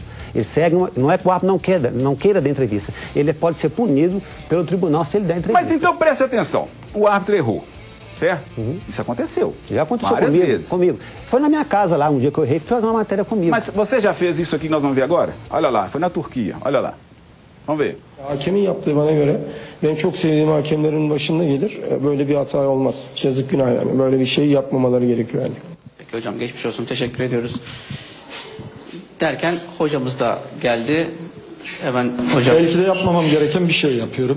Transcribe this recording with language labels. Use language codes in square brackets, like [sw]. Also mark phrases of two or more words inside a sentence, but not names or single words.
[pt] Ele segue, não é que o árbitro não queira dar entrevista, ele pode ser punido pelo tribunal se ele der entrevista. Mas então preste atenção, o árbitro errou. Certo? Isso aconteceu. Já aconteceu várias vezes. Comigo. Foi na minha casa lá, um dia que eu errei, fui fazer uma matéria comigo. Mas você já fez isso aqui que nós vamos ver agora? Olha lá, foi na Turquia, olha lá. Vamos ver. [tr] Hakemin yaptığı bana göre, benim çok sevdiğim hakemlerin başında gelir. Böyle bir hata olmaz. Yazık günah yani. Böyle bir şey yapmamaları gerekiyor yani. Peki hocam, geçmiş olsun, teşekkür ediyoruz. Derken hocamız da geldi. Hemen hocam. Belki de yapmamam gereken bir şey yapıyorum.